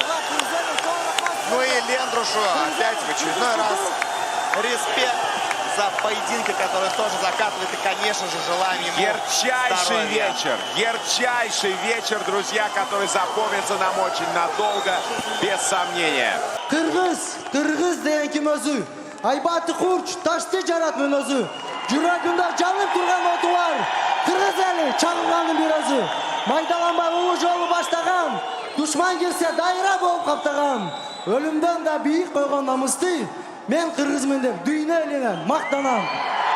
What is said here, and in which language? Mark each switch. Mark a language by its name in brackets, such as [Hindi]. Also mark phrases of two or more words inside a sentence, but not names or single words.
[Russian] Ну и Лендрушу опять в очередной раз респект за поединки, которые тоже закатывает. И, конечно же, желаем ему Ярчайший вечер, друзья, который запомнится нам очень надолго, без сомнения. [Kyrgyz] Кыргыз деген ким өзү? Айбаты курч, ташты жаратмын өзү. Жүрөгүмдө жанып турган оту бар. Кыргыз эли чагылганын бир өзү. Майдаланбай улуу жолу баштаган. Душман келсе дайра болуп каптаган. Өлүмдөн дө бүйүк койгон намыстуу. Мен кыргызмын деп дүйнө элинен мактанам.